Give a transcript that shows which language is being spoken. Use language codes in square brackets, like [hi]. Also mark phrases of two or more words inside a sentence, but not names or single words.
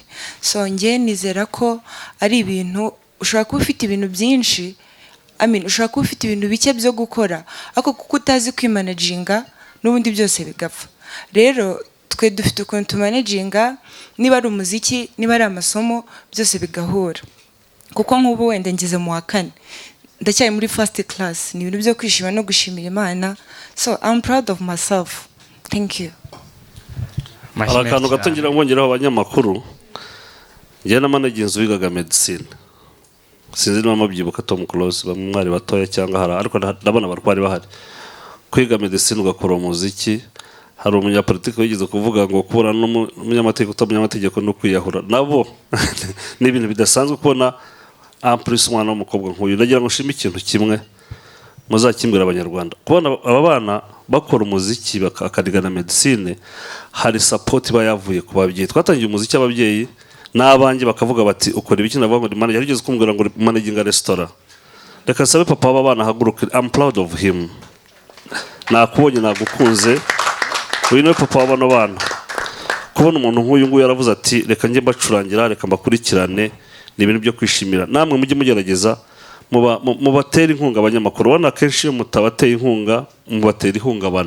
[rw] So nge nizera ko ari ibintu ushobora kuba ufite ibintu byinshi, ushobora kuba ufite ibintu bike byo gukora, ariko kuko utazi kwimanaginga n'ubundi byose bigapfa. Rero twe dufite ukuntu tumanaginga, niba ari umuziki, niba ari amasomo, byose bigahura. Kuko nk'ubu wenda ngeze mu wa 4, ndacyari muri [en] first class, [rw] ni ibintu byo kwishima no gushimira Imana. [en] So I'm proud of myself. Thank you. [rw] Akantu gatangira ngongeraho abanyamakuru, njye na managenzi wigaga medicine, sinzi niba mabyibuka Tom Close, bamwe mwari batoya cyangwa hari, ariko ndabona abarwari bahari. Kwiga medicine ugakora umuziki, hari umunyapolitiki wigeze kuvuga ngo kubona n'umunyamategeko utamunyamategeko no kwiyahura, nabo ni ibintu bidasanzwe kubona amplis umwana w'umukobwa nk'uyu. Ndagira ngo nshime ikintu kimwe muzakimbwira abanyarwanda, kubona aba bana bakora umuziki bakarigana medicine, hari support bayavuye ku babyeyi. Twatangiye umuziki ababyeyi n'abanjye bakavuga bati ukora ibiki, navuga ngo manager yarigeze kumbwira ngo managinga restaurant, reka sabe papa w'aba bana haguruke, [en] I'm proud of him, [rw] nakubonye nagukunze, uyu niwe papa w'abana bana. Kubona umuntu nk'uyu nguyu yaravuze ati reka njye mbacurangira, reka mbakurikirane, ni ibintu byo kwishimira. Namwe mujye mugerageza mubatera inkunga abanyamakuru, wana kenshi iyo mutabateye inkunga mubatera ihungabana.